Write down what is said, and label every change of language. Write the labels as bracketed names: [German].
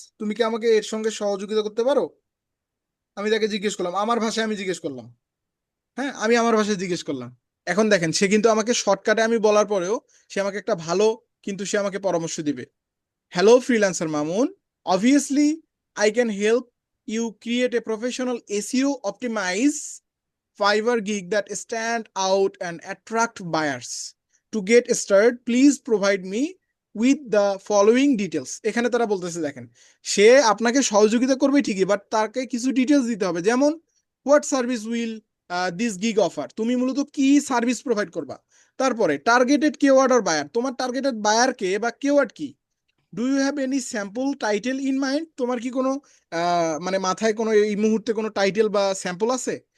[Bangla] তুমি কি আমাকে এর সঙ্গে সহযোগিতা করতে পারো? আমি তাকে জিজ্ঞেস করলাম, আমার ভাষায় আমি জিজ্ঞেস করলাম, হ্যাঁ আমি আমার ভাষায় জিজ্ঞেস করলাম। এখন দেখেন সে কিন্তু আমাকে শর্টকাটে আমি বলার পরেও সে আমাকে একটা ভালো, কিন্তু সে আমাকে পরামর্শ দিবে। [English] Hello, freelancer Mamun. Obviously, I can help you create a professional SEO optimize Fiverr gig that stand out and attract buyers. To get started, please provide me with the following details. [Bangla] এখানে তারা বলতেছে দেখেন, সে আপনাকে সহযোগিতা করবে ঠিকই, but তাকে কিছু ডিটেলস দিতে হবে, যেমন [English] what service will this gig offer, [Bangla] তুমি মূলত কি সার্ভিস প্রোভাইড করবা। তারপরে টার্গেটেড কিওয়ার্ড আর বায়ার, তোমার টার্গেটেড বায়ার কে বা কিওয়ার্ড কি। [English] do you have any sample title in mind, [Bangla] তোমার কি কোনো মানে মাথায় কোনো এই মুহূর্তে কোনো টাইটেল বা স্যাম্পল আছে।